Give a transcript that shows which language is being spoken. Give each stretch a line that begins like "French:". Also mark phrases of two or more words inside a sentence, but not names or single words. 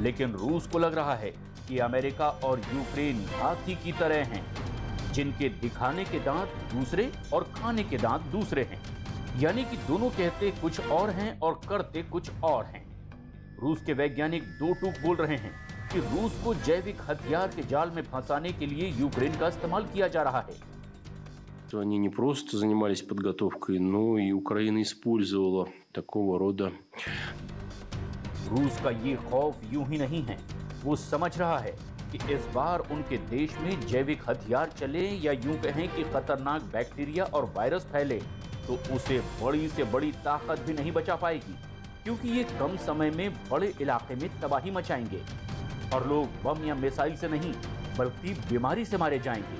Hindi: लेकिन रूस को लग रहा है कि अमेरिका और यूक्रेन हाथी की तरह हैं, जिनके दिखाने के दांत दूसरे और खाने के दांत दूसरे हैं, यानी कि दोनों कहते कुछ और हैं और करते कुछ और हैं। रूस के वैज्ञानिक 2 टूक बोल रहे हैं कि रूस को जैविक हथियार के जाल में फंसाने के लिए यूक्रेन का इस्तेमाल किया जा रहा है।
Russian: तो они не просто занимались подготовкой, но и Украина использовала такого рода.
Hindi: रूस का ये खौफ यूं ही नहीं है। वो समझ रहा है कि इस बार उनके देश में जैविक हथियार चले या यूं कहें कि खतरनाक बैक्टीरिया और वायरस फैले तो उसे बड़ी से बड़ी ताकत भी नहीं बचा पाएगी, क्योंकि ये कम समय में बड़े इलाके में तबाही मचाएंगे और लोग बम या मिसाइल से नहीं बल्कि बीमारी से मारे जाएंगे।